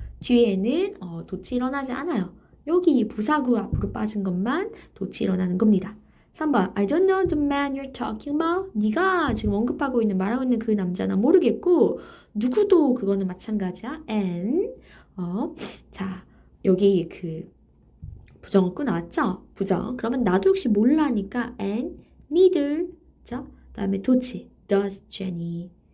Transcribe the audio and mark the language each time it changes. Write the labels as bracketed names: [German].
[Korean] 뒤에는 도치 일어나지 않아요. 여기 부사구 앞으로 빠진 것만 도치 일어나는 겁니다. [English] 3번 I don't know the man you're talking about. [Korean] 네가 지금 언급하고 있는 말하고 있는 그 남자는 모르겠고 누구도 그거는 마찬가지야. and 자 여기 부정어구 나왔죠? 부정. 그러면 나도 역시 몰라니까 and neither 자 다음에 도치 [English] does Jenny.